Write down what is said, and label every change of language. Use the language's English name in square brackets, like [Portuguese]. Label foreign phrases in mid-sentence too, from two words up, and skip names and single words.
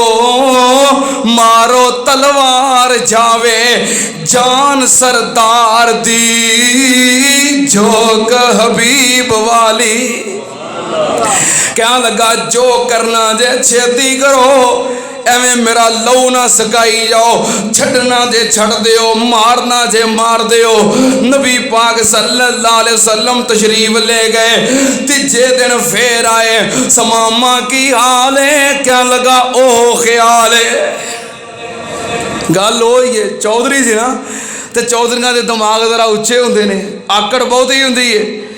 [Punjabi] مارو تلوار جاوے جان سردار دی. جھونک حبیب والی کیا لگا جو کرنا جے چھیتی کرو. ایویں میرا لہو نہ سکائی جاؤ۔ چھڈنا جے چھڈ دیو، مارنا جے مار دیو. [Urdu] نبی پاک [Arabic] صلى الله عليه وسلم [Urdu] تشریف لے گئے. [Punjabi] تیجے دن فیر آئے۔ ثمامہ کی حال ہے? کیا لگا او خیال ہے. گل ہوئی ہے چوہدری سی نا، تے چوہدریاں دے دماغ ذرا اچے ہوندے نے، آکڑ بہت ہی ہوندی ہے.